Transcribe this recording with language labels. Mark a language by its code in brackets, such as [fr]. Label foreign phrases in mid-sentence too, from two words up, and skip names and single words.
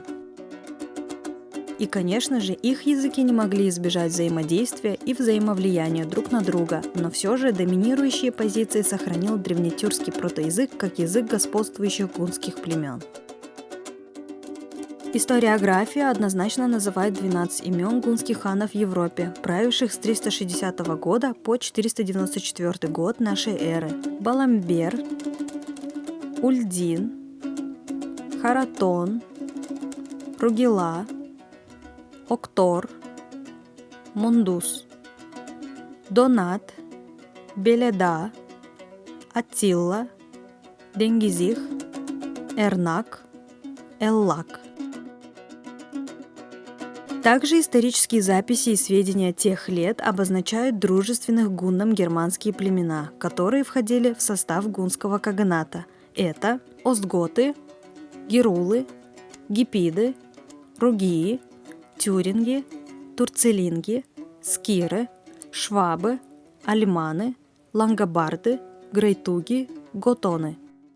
[ru] И, конечно же, их языки не могли избежать взаимодействия и взаимовлияния друг на друга, но все же доминирующие позиции сохранил древнетюркский протоязык как язык господствующих гунских племен. Историография однозначно называет 12 имен гунских ханов в Европе, правивших с 360 года по 494 год нашей эры. Баламбер, Ульдин, Харатон, Ругила, Октор, Мундус, Донат, Беледа, Аттила, Денгизих, Эрнак, Эллак. Также исторические записи и сведения тех лет обозначают дружественных гуннам германские племена, которые входили в состав гунского каганата. Это остготы, герулы, гипиды, ругии, тюринги, турцелинги, скиры, швабы, альманы, лангобарды, грейтуги, готоны.